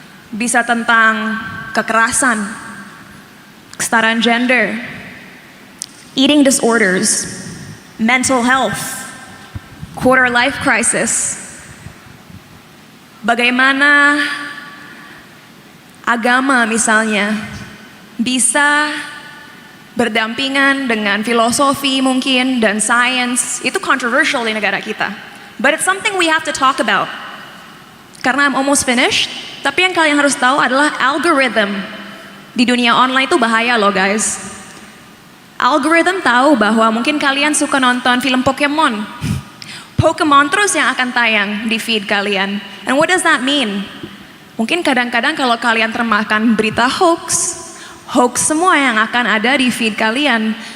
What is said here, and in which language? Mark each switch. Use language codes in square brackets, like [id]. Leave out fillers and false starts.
[id] Bisa tentang kekerasan, kesetaraan gender, [en] eating disorders, mental health, quarter life crisis. [id] Bagaimana agama misalnya bisa berdampingan dengan filosofi mungkin dan science. Itu controversial di negara kita. [en] But it's something we have to talk about. Karena I'm almost finished. [id] Tapi yang kalian harus tahu adalah algorithm di dunia online itu bahaya loh guys. Algorithm tahu bahwa mungkin kalian suka nonton film Pokemon. Pokemon terus yang akan tayang di feed kalian. [en] And what does that mean? [id] Mungkin kadang-kadang kalau kalian termakan berita hoax semua yang akan ada di feed kalian.